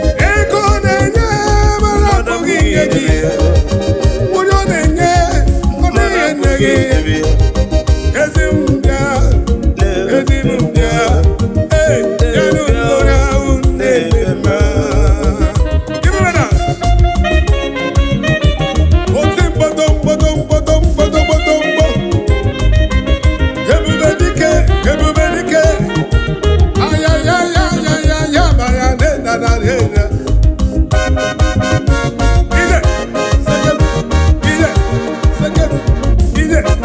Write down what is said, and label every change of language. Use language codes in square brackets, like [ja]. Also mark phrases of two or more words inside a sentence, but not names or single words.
[ig] Ego ọ na-enye, mmadụ Onye ọ na-enye, ọ dịghị enye gị. Ezi m bịa, ezi m bịa. Ee, ya na onye ahụ na-eme mma. [en] Give me that. [ig] Oti mkpọtọ, mkpọtọ, mkpọtọ, mkpọtọ, mkpọtọ, mkpọ. Ebube dike, ebube dike. Aya, ya, ya, ya, ya, ya, ba ya, ne, da, da, re, re. Ije, sekeru, ije, sekeru, ije.